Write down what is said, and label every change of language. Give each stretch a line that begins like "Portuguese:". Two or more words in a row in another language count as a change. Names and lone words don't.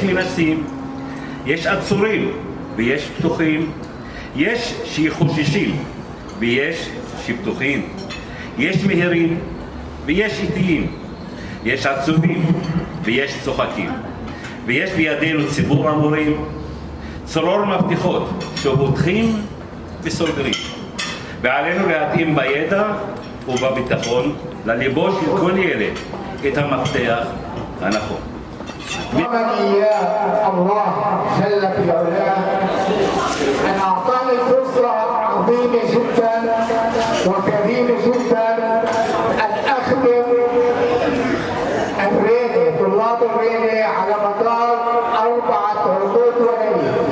Hebrew: מנסים, יש עצורים ויש פתוחים, יש שחוששים ויש שפתוחים, יש מהירים ויש איטיים, יש עצובים ויש צוחקים, ויש בידינו ציבור המורים, צרור מפתחות שפותחים וסוגרים, ועלינו להתאים בידע ובביטחון לליבו של כל ילד את המפתח הנכון.
Arabic: ومن إياه الله جل في علاه أن أعطاني فرصة عظيمة جدا وكريمة جدا أن أخدم الريني طلاب الريني على مدار 4 عقود وليلة.